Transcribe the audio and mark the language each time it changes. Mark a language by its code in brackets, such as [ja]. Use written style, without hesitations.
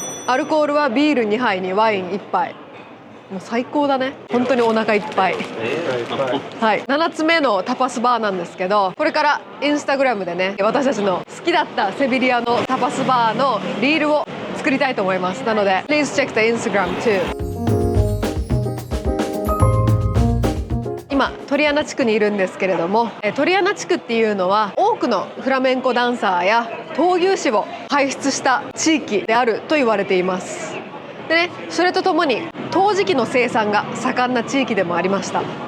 [ja] アルコールはビール2杯にワイン1杯。もう最高だね。本当にお腹いっぱい。はい、7つ目のタパスバーなんですけど、これからインスタグラムでね、私たちの好きだったセビリアのタパスバーのリールを作りたいと思います。なので [en] Please check the Instagram too。 [ja] 今トリアナ地区にいるんですけれども、トリアナ地区っていうのは多くのフラメンコダンサーや闘牛士を輩出した地域であると言われています。でね、それとともに陶磁器の生産が盛んな地域でもありました。